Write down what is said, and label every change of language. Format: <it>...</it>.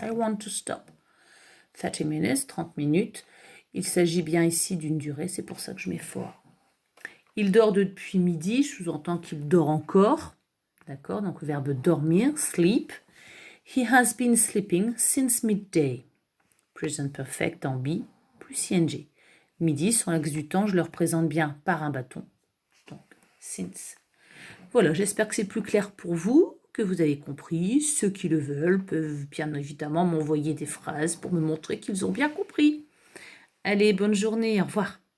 <en>I want to stop. 30 minutes, 30 minutes.</en> <fr>Il s'agit bien ici d'une durée, c'est pour ça que je mets for. Il dort depuis midi, je sous-entends qu'il dort encore. D'accord, donc le verbe dormir, sleep.</fr> <en>He has been sleeping since midday.</en> <fr>Present perfect en be plus ing. Midi, sur l'axe du temps, je le représente bien par un bâton. Donc, since. Voilà, j'espère que c'est plus clair pour vous, que vous avez compris. Ceux qui le veulent peuvent bien évidemment m'envoyer des phrases pour me montrer qu'ils ont bien compris. Allez, bonne journée, au revoir.</fr>